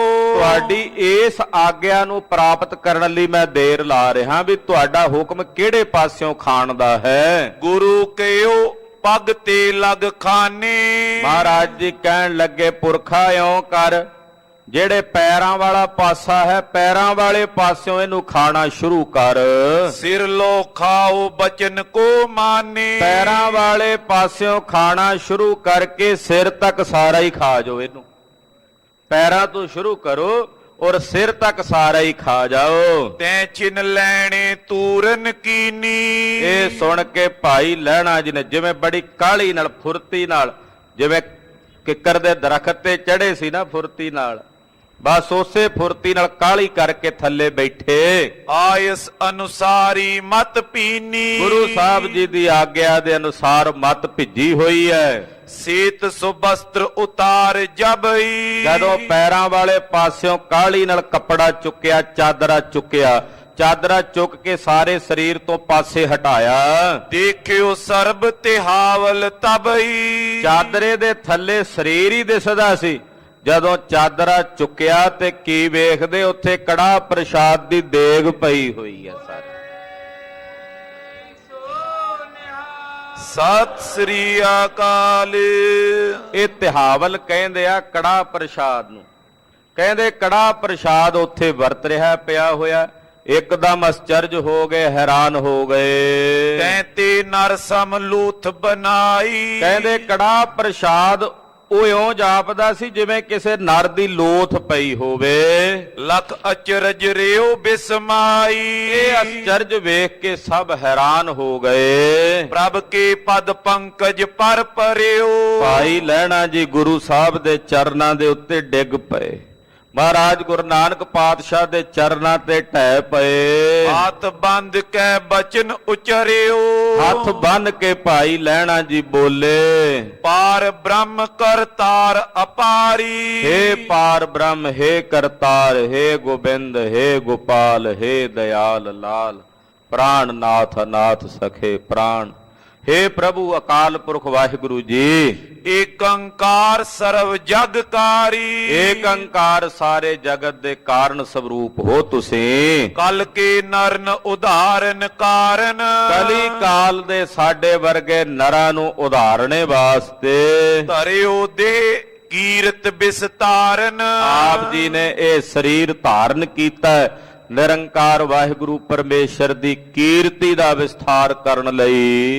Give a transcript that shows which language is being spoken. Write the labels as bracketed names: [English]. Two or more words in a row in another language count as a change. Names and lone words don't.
[Punjabi] ਤੁਹਾਡੀ ਇਸ ਆਗਿਆ ਨੂੰ ਪ੍ਰਾਪਤ ਕਰਨ ਲਈ ਮੈਂ ਦੇਰ ਲਾ ਰਿਹਾ ਵੀ ਤੁਹਾਡਾ ਹੁਕਮ ਕਿਹੜੇ ਪਾਸਿਓਂ ਖਾਣ ਦਾ ਹੈ। [Braj] ਗੁਰੂ ਕਿਉ ਪਗ ਤੇ ਲਗ ਖਾਨੇ। [Punjabi] ਮਹਾਰਾਜ ਜੀ ਕਹਿਣ ਲੱਗੇ ਪੁਰਖਾ ਇਉਂ ਕਰ ਜਿਹੜੇ ਪੈਰਾਂ ਵਾਲਾ ਪਾਸਾ ਹੈ ਪੈਰਾਂ ਵਾਲੇ ਪਾਸਿਓਂ ਇਹਨੂੰ ਖਾਣਾ ਸ਼ੁਰੂ ਕਰ। [Braj] सिर लो खाओ बचन को माने। [Punjabi] ਪੈਰਾਂ ਵਾਲੇ ਪਾਸਿਓਂ ਖਾਣਾ ਸ਼ੁਰੂ ਕਰਕੇ ਸਿਰ ਤੱਕ ਸਾਰਾ ਹੀ ਖਾ ਜਾਓ ਇਹਨੂੰ। ਪੈਰਾਂ ਤੋਂ ਸ਼ੁਰੂ ਕਰੋ ਔਰ ਸਿਰ ਤੱਕ ਸਾਰਾ ਹੀ ਖਾ ਜਾਓ। [Braj] तै छिन लैणे तूरन कीनी। [Punjabi] ਇਹ ਸੁਣ ਕੇ ਭਾਈ ਲਹਿਣਾ ਜੀ ਨੇ ਜਿਵੇਂ ਬੜੀ ਕਾਹਲੀ ਨਾਲ ਫੁਰਤੀ ਨਾਲ, ਜਿਵੇਂ ਕਿੱਕਰ ਦੇ ਦਰਖਤ ਤੇ ਚੜੇ ਸੀ ਨਾ ਫੁਰਤੀ ਨਾਲ, ਬਸ ਉਸੇ ਫੁਰਤੀ ਨਾਲ ਕਾਹਲੀ ਕਰਕੇ ਥੱਲੇ ਬੈਠੇ। [Braj] आयस अनुसारी मत पीनी। [Punjabi] ਗੁਰੂ ਸਾਹਿਬ ਜੀ ਦੀ ਆਗਿਆ ਦੇ ਅਨੁਸਾਰ ਮਤ ਭਿੱਜੀ ਹੋਈ ਹੈ। [Braj] सीत सुवस्त्र उतार जबई। [Punjabi] ਜਦੋਂ ਪੈਰਾਂ ਵਾਲੇ ਪਾਸਿਓਂ ਕਾਹਲੀ ਨਾਲ ਕੱਪੜਾ ਚੁੱਕਿਆ, ਚਾਦਰਾ ਚੁੱਕਿਆ, ਚਾਦਰਾ ਚੁੱਕ ਕੇ ਸਾਰੇ ਸਰੀਰ ਤੋਂ ਪਾਸੇ ਹਟਾਇਆ। [Braj] देखियो सर्ब तिहावल तबई। [Punjabi] ਚਾਦਰੇ ਦੇ ਥੱਲੇ ਸਰੀਰ ਹੀ ਦਿਸਦਾ ਸੀ। ਜਦੋਂ ਚਾਦਰਾ ਚੁੱਕਿਆ ਤੇ ਕੀ ਵੇਖਦੇ, ਉੱਥੇ ਕੜਾਹ ਪ੍ਰਸ਼ਾਦ ਦੀ ਦੇਗ ਪਈ ਹੋਈ ਹੈ ਸਾਰੇ। ਸਤ ਸ੍ਰੀ ਅਕਾਲ। ਇਹ ਤਿਹਾਵਲ ਕਹਿੰਦੇ ਆ ਕੜਾਹ ਪ੍ਰਸ਼ਾਦ ਨੂੰ। ਕਹਿੰਦੇ ਕੜਾਹ ਪ੍ਰਸ਼ਾਦ ਉੱਥੇ ਵਰਤ ਰਿਹਾ ਪਿਆ ਹੋਇਆ। ਇੱਕਦਮ ਅਚਰਜ ਹੋ ਗਏ, ਹੈਰਾਨ ਹੋ ਗਏ। [Braj] तैते नर सम लूथ बनाई। [Punjabi] ਕਹਿੰਦੇ ਕੜਾਹ ਪ੍ਰਸ਼ਾਦ ਉਹ ਇਉਂ ਜਾਪਦਾ ਸੀ ਜਿਵੇਂ ਕਿਸੇ ਨਰ ਦੀ ਲੋਥ ਪਈ ਹੋਵੇ। [Braj] लख अचरज रेओ बिस्माई। [Punjabi] ਇਹ ਅਚਰਜ ਵੇਖ ਕੇ ਸਭ ਹੈਰਾਨ ਹੋ ਗਏ। [Braj] प्रभ के पद पंकज पर परियो। [Punjabi] ਭਾਈ ਲਹਿਣਾ ਜੀ ਗੁਰੂ ਸਾਹਿਬ ਦੇ ਚਰਨਾਂ ਦੇ ਉੱਤੇ ਡਿੱਗ ਪਏ। ਮਹਾਰਾਜ ਗੁਰੂ ਨਾਨਕ ਪਾਤਸ਼ਾਹ ਦੇ ਚਰਨਾਂ ਤੇ ਢਹਿ ਪਏ। [Braj] हाथ बंद कै बचन उचरियो। [Punjabi] ਹੱਥ ਬੰਨ ਕੇ ਭਾਈ ਲਹਿਣਾ ਜੀ ਬੋਲੇ, [Braj] पार ब्रह्म करतार अपारी। [Punjabi] ਹੇ ਪਾਰਬ੍ਰਹਮ, ਹੇ ਕਰਤਾਰ, ਹੇ ਗੋਬਿੰਦ, ਹੇ ਗੋਪਾਲ, ਹੇ ਦਇਆਲ ਲਾਲ, ਪ੍ਰਾਣ ਨਾਥ ਅਨਾਥ ਸਖੇ ਪ੍ਰਾਣ। ਹੇ ਪ੍ਰਭੂ ਅਕਾਲ ਪੁਰਖ ਵਾਹਿਗੁਰੂ ਜੀ। [Braj] एक अंकार सर्व जगकारी। [Punjabi] ਏਕ ਅੰਕਾਰ ਸਾਰੇ ਜਗਤ ਦੇ ਕਾਰਨ ਸਵਰੂਪ ਹੋ ਤੁਸੀਂ। [Braj] कल के नरन उदाहरण कारण। [Punjabi] ਕਲੀ ਕਾਲ ਦੇ ਸਾਡੇ ਵਰਗੇ ਨਰਾਂ ਨੂੰ ਉਧਾਰਨੇ ਵਾਸਤੇ [Braj] ਧਰਿਓ ਦੇ ਕੀਰਤ ਵਿਸਤਾਰਨ। [Punjabi] ਆਪ ਜੀ ਨੇ ਇਹ ਸਰੀਰ ਧਾਰਨ ਕੀਤਾ ਹੈ ਨਿਰੰਕਾਰ ਵਾਹਿਗੁਰੂ ਪਰਮੇਸ਼ਰ ਦੀ ਕੀਰਤੀ ਦਾ ਵਿਸਥਾਰ ਕਰਨ ਲਈ।